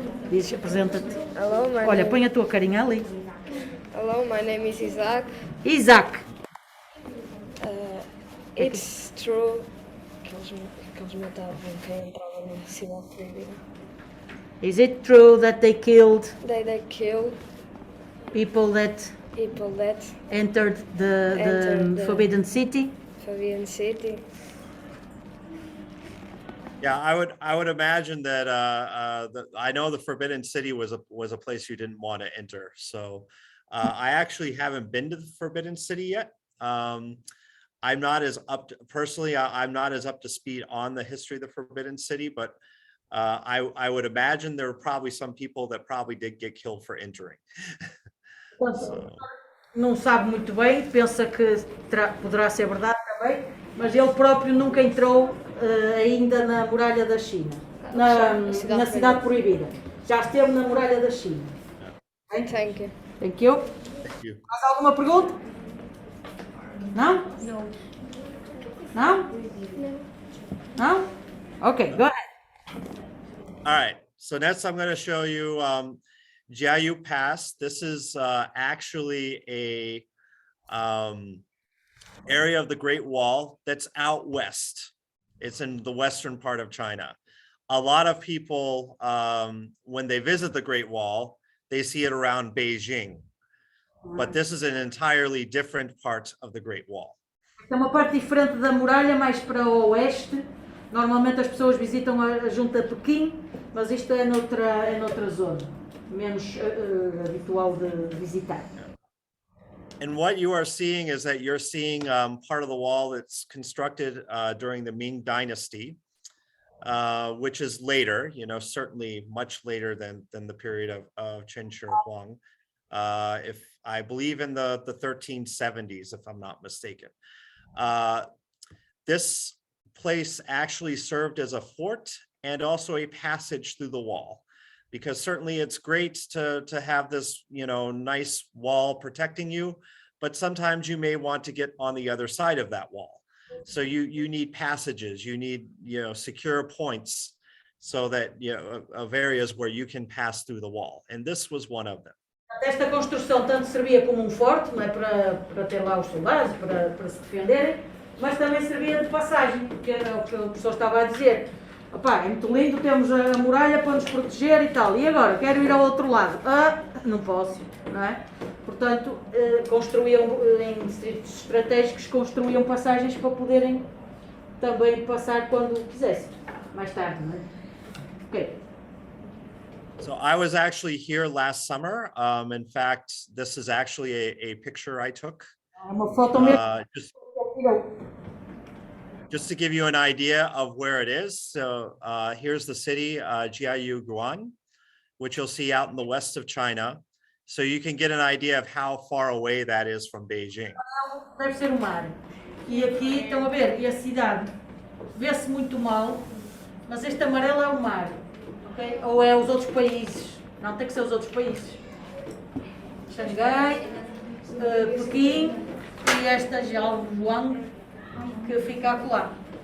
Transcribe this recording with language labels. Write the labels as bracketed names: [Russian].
[Portuguese] Diz, apresenta-te. [English] Hello, my [Portuguese] Olha, [English] name. [Portuguese] põe a tua carinha ali. [English] Hello, my name is Isaac. Isaac. It's true [Portuguese] que eles matavam quem entrava na cidade proibida. [English] Is it true that they killed They kill people that people that entered the Entered the- Forbidden City? Fabian City. Yeah, I would imagine that I know the Forbidden City was a place you didn't want to enter. So I actually haven't been to the Forbidden City yet. I'm not as personally, I'm not as up to speed on the history of the Forbidden City, but I would imagine there were probably some people that probably did get killed for entering. So, [Portuguese] Não sabe muito bem, pensa que poderá ser verdade também, mas ele próprio nunca entrou ainda na muralha da China, na cidade proibida. Já esteve na muralha da China. [English] Thank you. Thank you. thank you. [Portuguese] Mais alguma pergunta? Não? [English] No. [Portuguese] Não? Não? [English] Okay, go ahead. All right, so next I'm going to show you Jiayu Pass. This is actually a area of the Great Wall that's out west. It's in the western part of China. A lot of people, when they visit the Great Wall, they see it around Beijing. But this is an entirely different part of the Great Wall. [Portuguese] É uma parte diferente da muralha, mais para o oeste. Normalmente as pessoas visitam a junta a Pequim, mas isto é noutra zona, menos habitual de visitar. [English] And what you are seeing is that you're seeing part of the wall that's constructed during the Ming Dynasty, which is later, certainly much later than the period of Qin Shi Huang. If I believe in the 1370s, if I'm not mistaken. This place actually served as a fort and also a passage through the wall, because certainly it's great to have this, nice wall protecting you, but sometimes you may want to get on the other side of that wall. So you need passages, you need, secure points so that, of areas where you can pass through the wall. And this was one of them. [Portuguese] Esta construção tanto servia como forte, não é, para ter lá os soldados, para se defenderem, mas também servia de passagem, que era o que o professor estava a dizer. Opá, é muito lindo, temos a muralha para nos proteger e tal, e agora quero ir ao outro lado. Não posso, não é? Portanto, construíam em distritos estratégicos, construíam passagens para poderem também passar quando quisessem, mais tarde, não é? Ok. [English] So I was actually here last summer. In fact, this is actually a picture I took. [Portuguese] Uma foto mesmo. [English] Just to give you an idea of where it is. So here's the city, Jiayu Guan, which you'll see out in the west of China. So you can get an idea of how far away that is from Beijing. [Portuguese] Deve ser o mar. E aqui, estão a ver, e a cidade vê-se muito mal, mas este amarelo é o mar. Okay? Ou é os outros países? Não, tem que ser os outros países. Xangai, Pequim e esta Jiaoguang que fica acolá.